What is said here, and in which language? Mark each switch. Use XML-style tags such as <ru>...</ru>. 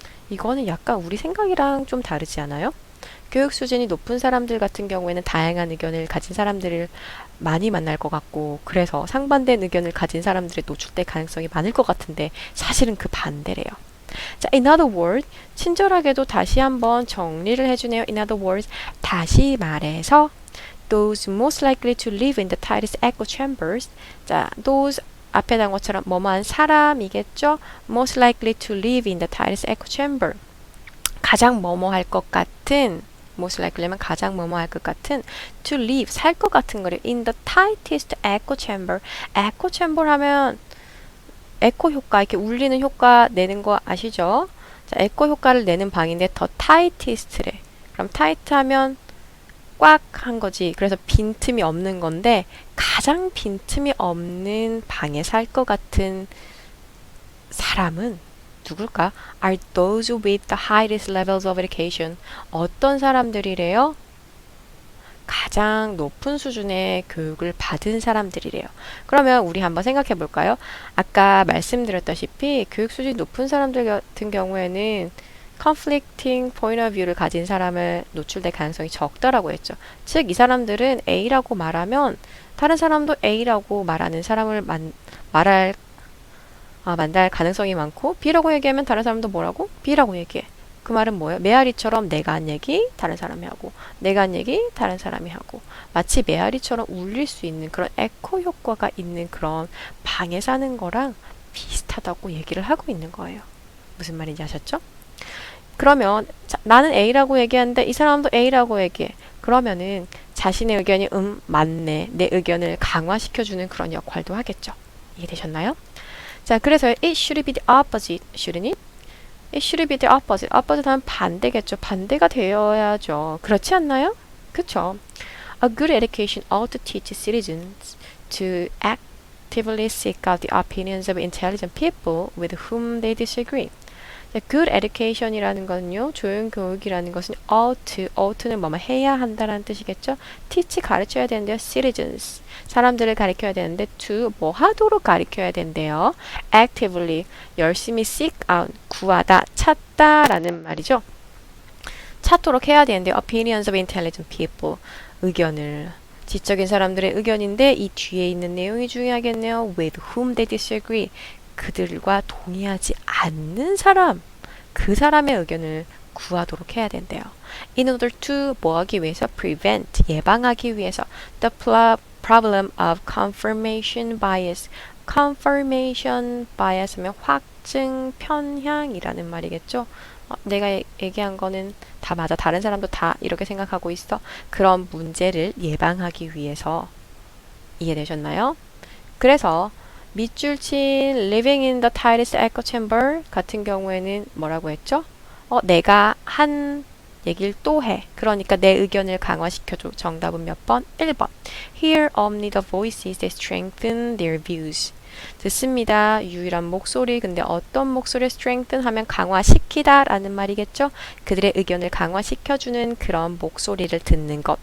<ko>이거는 약간 우리 생각이랑 좀 다르지 않아요? 교육 수준이 높은 사람들 같은 경우에는 다양한 의견을 가진 사람들을 많이 만날 것 같고, 그래서 상반된 의견을 가진 사람들이 노출될 가능성이 많을 것 같은데, 사실은 그 반대래요. 자,</ko> <en>in other words,</en> <ko>친절하게도 다시 한번 정리를 해주네요.</ko> <en>in other words,</en> <ko>다시 말해서,</ko> <en>those most likely to live in the tightest echo chambers.</en> <ko>자, those 앞에 단어처럼 뭐뭐한 사람이겠죠?</ko> <en>most likely to live in the tightest echo chamber.</en> <ko>가장 뭐뭐 할 것 같은, most likely면 가장 뭐뭐 할 것 같은, to live, 살 것 같은 거를</ko> <en>in the tightest echo chamber.</en> <ko>echo chamber 하면 에코 효과, 이렇게 울리는 효과 내는 거 아시죠? 자, 에코 효과를 내는 방인데 더 tightest래. 그럼 tight 하면 꽉 한 거지. 그래서 빈틈이 없는 건데 가장 빈틈이 없는 방에 살 것 같은 사람은 누굴까?</ko> <en>Are those with the highest levels of education.</en> <ko>어떤 사람들이래요? 가장 높은 수준의 교육을 받은 사람들이래요. 그러면 우리 한번 생각해 볼까요? 아까 말씀드렸다시피 교육 수준이 높은 사람들 같은 경우에는</ko> <en>conflicting point of view를</en> <ko>가진 사람을 노출될 가능성이 적다라고 했죠. 즉, 이 사람들은 A라고 말하면 다른 사람도 A라고 말하는 사람을 만날 가능성이 많고, B라고 얘기하면 다른 사람도 뭐라고? B라고 얘기해. 그 말은 뭐예요? 메아리처럼 내가 한 얘기 다른 사람이 하고, 내가 한 얘기 다른 사람이 하고, 마치 메아리처럼 울릴 수 있는 그런 에코 효과가 있는 그런 방에 사는 거랑 비슷하다고 얘기를 하고 있는 거예요. 무슨 말인지 아셨죠? 그러면 자, 나는 A라고 얘기하는데 이 사람도 A라고 얘기해. 그러면은 자신의 의견이 맞네, 내 의견을 강화시켜주는 그런 역할도 하겠죠. 이해되셨나요? 자, 그래서</ko> <en>it should be the opposite, shouldn't it? It should be the opposite.</en> <ko>opposite 하면 반대겠죠. 반대가 되어야죠. 그렇지 않나요? 그쵸?</ko> <en>A good education ought to teach citizens to actively seek out the opinions of intelligent people with whom they disagree.</en> <ko>good education이라는 거는요, 좋은 교육이라는 것은 ought는 뭐뭐 해야 한다라는 뜻이겠죠. teach 가르쳐야 되는데요, citizens 사람들을 가르쳐야 되는데 to 뭐 하도록 가르쳐야 된대요. actively 열심히 seek out 구하다, 찾다라는 말이죠. 찾도록 해야 되는데</ko> <en>opinions of intelligent people</en> <ko>의견을 지적인 사람들의 의견인데 이 뒤에 있는 내용이 중요하겠네요.</ko> <en>with whom they disagree</en> <ko>그들과 동의하지 않는 사람, 그 사람의 의견을 구하도록 해야 된대요. In order to 뭐 하기 위해서? prevent 예방하기 위해서</ko> <en>the problem of confirmation bias.</en> <ko>confirmation bias 하면 확증 편향이라는 말이겠죠. 내가 얘기한 거는 다 맞아. 다른 사람도 다 이렇게 생각하고 있어. 그런 문제를 예방하기 위해서. 이해되셨나요? 그래서 밑줄 친</ko> <en>living in the tightest echo chamber</en> <ko>같은 경우에는 뭐라고 했죠? 내가 한 얘기를 또 해. 그러니까 내 의견을 강화시켜줘. 정답은 몇 번? 1번.</ko> <en>Hear only the voices that strengthen their views.</en> <ko>듣습니다. 유일한 목소리. 근데 어떤 목소리를 strengthen 하면 강화시키다 라는 말이겠죠? 그들의 의견을 강화시켜주는 그런 목소리를 듣는 것.</ko>